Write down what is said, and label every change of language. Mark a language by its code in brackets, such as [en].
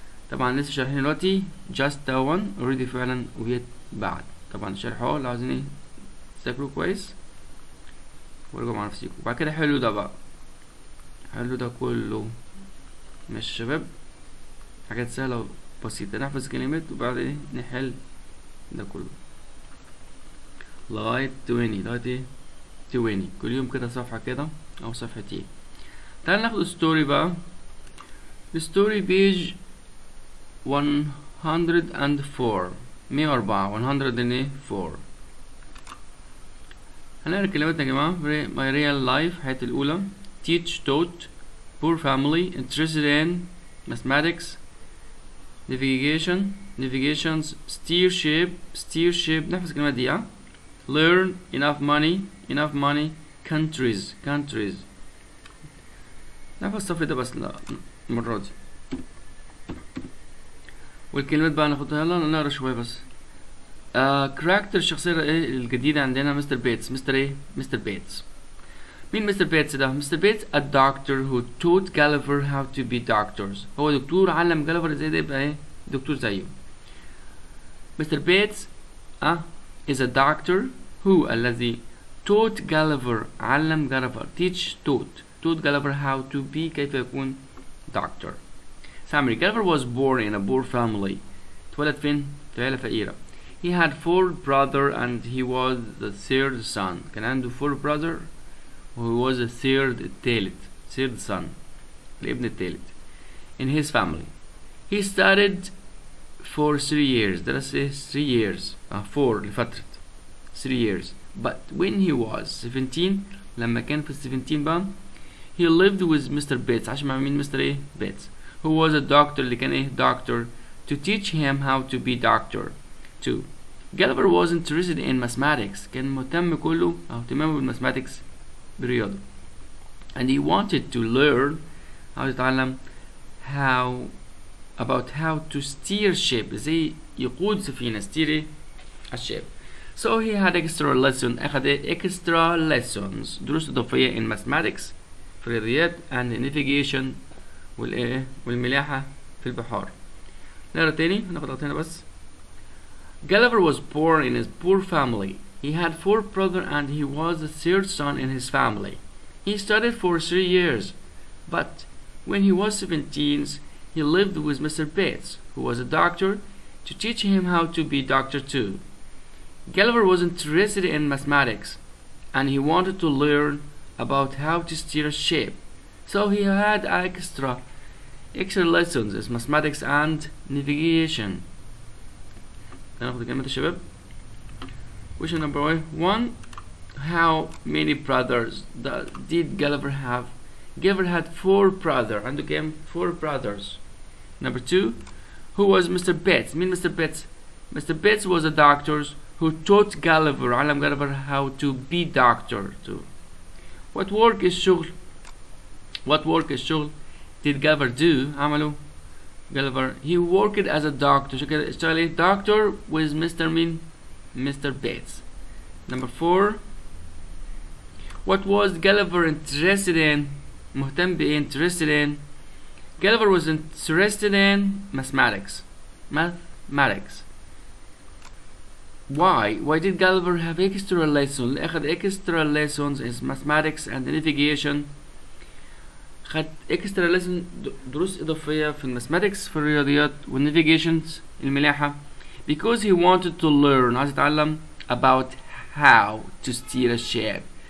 [ar] طبعا لسه شارحين دلوقتي [en] just one already [ar] فعلا وجيت بعد. طبعا شرحه لو عايزين ايه تذاكروا كويس وارجعوا مع نفسيكم. وبعد كده حلو ده بقى حلو ده كله ماشي يا شباب. حاجات سهلة وبسيطة نحفظ كلمات وبعد ايه نحل ده كله لغاية 20 كل يوم كده صفحة كده او صفحتين. تعال ناخد ستوري بقى الستوري page 104 104 هنقرا كلماتنا يا جماعة. [en] my real life [ar] حياتي الأولى. [en] teach taught poor family interested in mathematics navigations steer shape [ar] نحفظ الكلمات دي. [en] learn enough money countries [ar] نحفظ الصف ده بس لا المرة دي. والكلمات بقى ناخدها يلا نقرا شوية بس. كاركتر الشخصية الجديدة عندنا مستر بيتس. مستر بيتس. مين مستر بيتس ده؟ مستر بيتس [en] a doctor who taught Gulliver how to be doctors. [ar] هو دكتور علم جاليفر ازاي ده يبقى دكتور زيه. [en] Mister Bates is a doctor who [ar] الذي [en] taught Gulliver [ar] علم جاليفر [en] taught Gulliver how to be [ar] كيف يكون [en] doctor. Summary. Gulliver was born in a poor family. [ar] اتولد فين؟ في عيلة فقيرة. [en] He had 4 brothers and he was the 3rd son. [ar] كان عنده [en] 4 brothers [ar] وهو [en] was the third son. [ar] الابن الثالث. [en] In his family. He studied for 3 years. [ar] درس [en] 3 years. 4 لفترة 3 years. But when he was 17 [ar] لما كان في [en] 17 بقى he lived with Mr. Bates. [ar] عاش مع مين؟ مستر Bates. [en] Who was a doctor [ar] اللي كان [en] doctor to teach him how to be doctor. 2. Gulliver was interested in mathematics. [ar] كان مهتم كله أو اهتمامه بالماثماتكس بالرياضة. [en] And he wanted to learn [ar] عاوز يتعلم [en] about how to steer ship. [ar] ازاي يقود سفينة steer الشيب. [en] So he had extra lesson. [ar] أخذ [en] extra lessons [ar] دروس إضافية [en] in mathematics [ar] في الرياضيات [en] and navigation [ar] والملاحة في البحار. نقرا تاني هناخد غلطتين بس. [en] Gulliver was born in a poor family. He had 4 brothers and he was the 3rd son in his family. He studied for 3 years, but when he was 17, he lived with Mr. Bates, who was a doctor, to teach him how to be doctor too. Gulliver was interested in mathematics, and he wanted to learn about how to steer a ship. So he had extra lessons in mathematics and navigation. [ar] هناخد الكلمات يا شباب. [en] Question number 1. How many brothers did Gulliver have? Gulliver had 4 brothers. [ar] عنده كام؟ 4 brothers. [en] Number 2. Who was Mr. Bates? [ar] مين [en] Mr. Bates? Mr. Bates was a doctor who taught Gulliver [ar] علم [en] Gulliver how to be doctor too. What work is [ar] شغل [en] did Gulliver do? [ar] عمله Gulliver. [en] He worked as a doctor. [ar] شو كده اشتغل ايه؟ [en] doctor with Mr. [ar] مين؟ [en] Mr. Bates. Number 4. What was Gulliver interested in? [ar] مهتم بإيه؟ [en] interested in. Gulliver was interested in mathematics. Why did Gulliver have extra lessons? [ar] أخذ [en] extra lessons in mathematics and navigation. [ar] خد [en] extra lesson [ar] دروس إضافية في الماثماتكس في الرياضيات والنافيجيشنز الملاحة. [en] Because he wanted to learn. [ar] عايز يتعلم [en] about how to steer a ship.